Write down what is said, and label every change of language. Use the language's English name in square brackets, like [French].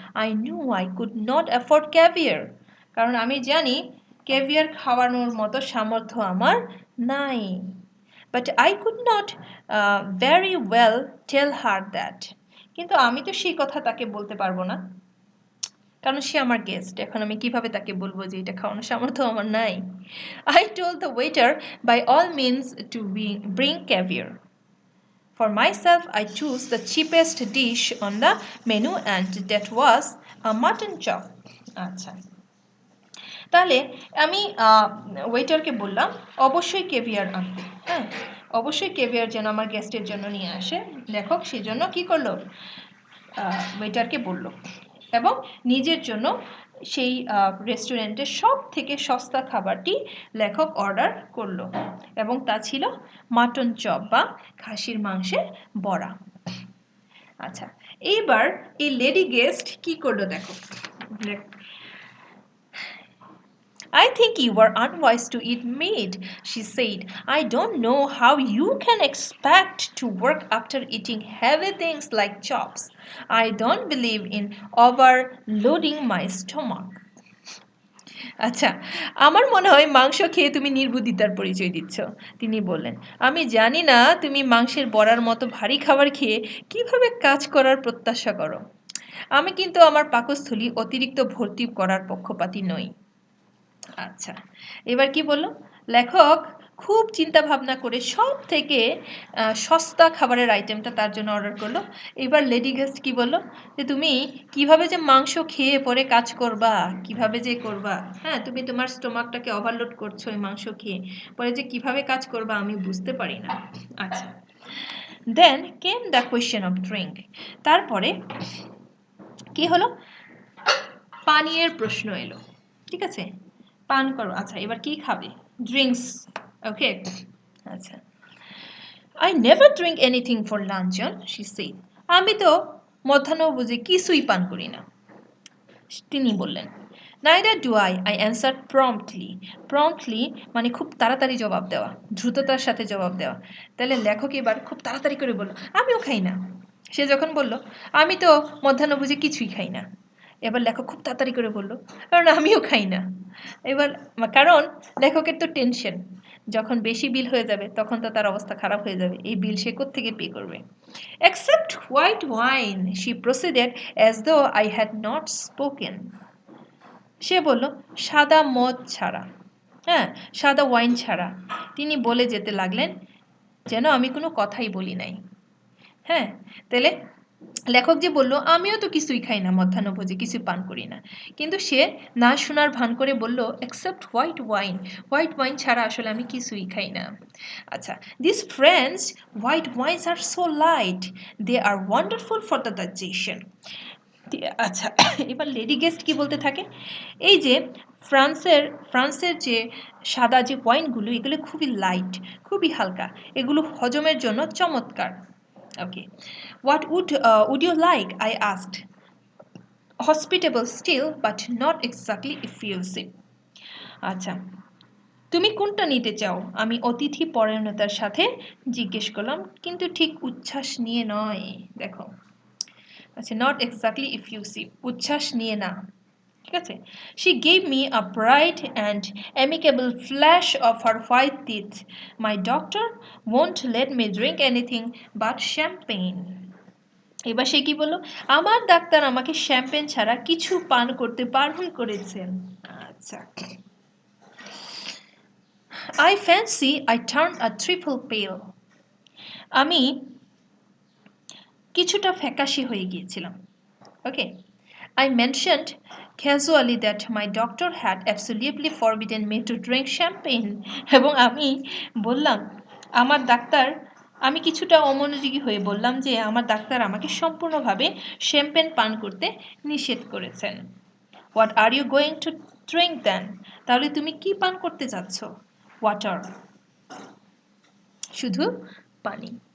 [English] I knew I could not afford caviar. [Bangla] কারণ আমি জানি ক্যাভিয়ার খাওয়ানোর মতো সামর্থ্য আমার নাই। [English] But I could not very well tell her that. [Bangla] কিন্তু আমি তো সেই কথা তাকে বলতে পারবো না, কারণ সে আমার গেস্ট। এখন আমি কিভাবে তাকে বলবো যে এটা খাওয়ানোর সামর্থ্য আমার নাই। [English] I told the waiter by all means to bring caviar. For myself, I chose the cheapest dish on the menu and that was a mutton chop. [Bangla] আচ্ছা, তাহলে আমি ওয়েটারকে বললাম অবশ্যই কেভিয়ার আনতে। হ্যাঁ, অবশ্যই কেভিয়ার যেন আমার গেস্টের জন্য নিয়ে আসে। লেখক সেজন্য কি করলো, ওয়েটারকে বলল এবং নিজের জন্য সেই রেস্টুরেন্টের সব থেকে সস্তা খাবারটি লেখক অর্ডার করলো এবং তা ছিল মাটন চপ বা খাসির মাংসের বড়া। আচ্ছা, এইবার এই লেডি গেস্ট কি করলো দেখো, [English] I think you are unwise to eat meat, she said. I don't know how you can expect to work after eating heavy things like chops. I don't believe in overloading my stomach. [Bangla] আচ্ছা, আমার মনে হয় মাংস খেয়ে তুমি নির্বুদ্ধিতার পরিচয় দিচ্ছ, তিনি বললেন। আমি জানি না তুমি মাংসের বড়ার মতো ভারী খাবার খেয়ে কিভাবে কাজ করার প্রত্যাশা করো। আমি কিন্তু আমার পাকস্থলী অতিরিক্ত ভর্তি করার পক্ষপাতী নই। আচ্ছা, এবার কি বললো, লেখক খুব চিন্তা ভাবনা করে সব থেকে সস্তা খাবারের আইটেমটা তার জন্য অর্ডার করলো। এবার লেডি গেস্ট কি বললো, যে তুমি কিভাবে যে মাংস খেয়ে পরে কাজ করবা, কিভাবে যে করবা, হ্যাঁ, তুমি তোমার স্টোমাকটাকে ওভারলোড করছো এই মাংস খেয়ে, পরে যে কিভাবে কাজ করবা আমি বুঝতে পারি না। [English] আচ্ছা, then came the question of drink. [Bangla] তারপরে কি হলো, পানীয়ের প্রশ্ন এলো। ঠিক আছে, পান করো। আচ্ছা, এবার কি খাবে, ড্রিঙ্কস। [English] Okay, আচ্ছা, I never drink anything for luncheon, she said. [Bangla] আমি তো মধ্যাহ্নভোজে কিছুই পান করি না, তিনি বললেন। [English] Neither do I answered promptly. [Bangla] Promptly মানে খুব তাড়াতাড়ি জবাব দেওয়া, দ্রুততার সাথে জবাব দেওয়া। তাহলে লেখক এবার খুব তাড়াতাড়ি করে বলল, আমিও খাই না। সে যখন বলল আমি তো মধ্যাহ্নভোজে কিছুই খাই না, এবার লেখক খুব তাড়াতাড়ি করে বলল, কারণ আমিও খাই না। এবার কারণ লেখকের তো টেনশন, যখন বেশি বিল হয়ে যাবে তখন তো তার অবস্থা খারাপ হয়ে যাবে, এই বিল সে কোত্থেকে পে করবে। [English] Except white wine, she proceeded as though I had not spoken. [Bangla] সে বলল সাদা মদ ছাড়া, হ্যাঁ, সাদা ওয়াইন ছাড়া। তিনি বলে যেতে লাগলেন যেন আমি কোনো কথাই বলি নাই। হ্যাঁ, তাহলে লেখক যে বলল আমিও তো কিছুই খাই না, মধ্যাহ্নভোজে কিছু পান করি না, কিন্তু সে না শোনার ভান করে বলল [English] except white wine, [Bangla] white wine ছাড়া আসলে আমি কিছুই খাই না। [English] আচ্ছা, this French white wines are so light, they are wonderful for the digestion. [Bangla] আচ্ছা, এবার লেডি গেস্ট কি বলতে থাকে, এই যে ফ্রান্সের যে সাদা যে ওয়াইনগুলো, এগুলো খুবই লাইট, খুবই হালকা, এগুলো হজমের জন্য চমৎকার। [English] Okay, what would you like, I asked, hospitable still but not exactly effusive. [Bangla] আচ্ছা, তুমি কোনটা নিতে চাও, আমি অতিথি পরায়ণতার সাথে জিজ্ঞেস করলাম, কিন্তু ঠিক উচ্ছ্বাস নিয়ে নয়। দেখো, আচ্ছা, [English] not exactly effusive, [Bangla] উচ্ছ্বাস নিয়ে না। [English] ঠিক আছে, she gave me a bright and amicable flash of her white teeth. My doctor won't let me drink anything but champagne. [Bangla] এবার সে কি বলল, আমার ডাক্তার আমাকে শ্যাম্পেন ছাড়া কিছু পান করতে বারণ করেছেন। [English] আচ্ছা, I fancy I turned a trifle pale. [Bangla] আমি কিছুটা ফ্যাকাশে হয়ে গিয়েছিলাম। [English] Okay, I mentioned casually that my doctor had absolutely forbidden me to drink champagne. [Bangla] এবং আমি বললাম আমার ডাক্তার, আমি কিছুটা অমনোযোগী হয়ে বললাম যে আমার ডাক্তার আমাকে সম্পূর্ণভাবে শ্যাম্পেন পান করতে নিষেধ করেছেন। [English] What are you going to drink then, [Bangla] তাহলে তুমি কি পান করতে চাচ্ছ? ওয়াটার, শুধু পানি।